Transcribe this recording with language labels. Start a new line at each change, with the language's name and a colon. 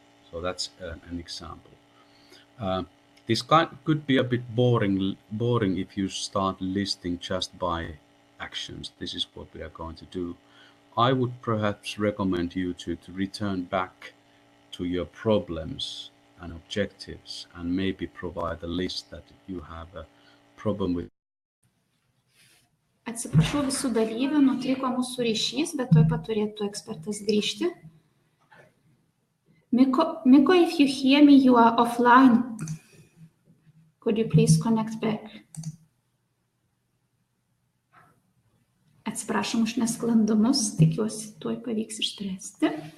English: So that's an example. This could be a bit boring if you start listing just by actions. This is what we are going to do. I would perhaps recommend you to return back to your problems and objectives and maybe provide a list that you have a problem with.
Lithuanian: Atsiprašau visų dalyvių, nutriko mūsų ryšys, bet tuoj pat turėtų ekspertas grįžti.
English: Mikko, if you hear me, you are offline. Could you please connect back?
Lithuanian: Atsiprašom už nesklandumus, tikiuosi tuoj pavyks išspręsti.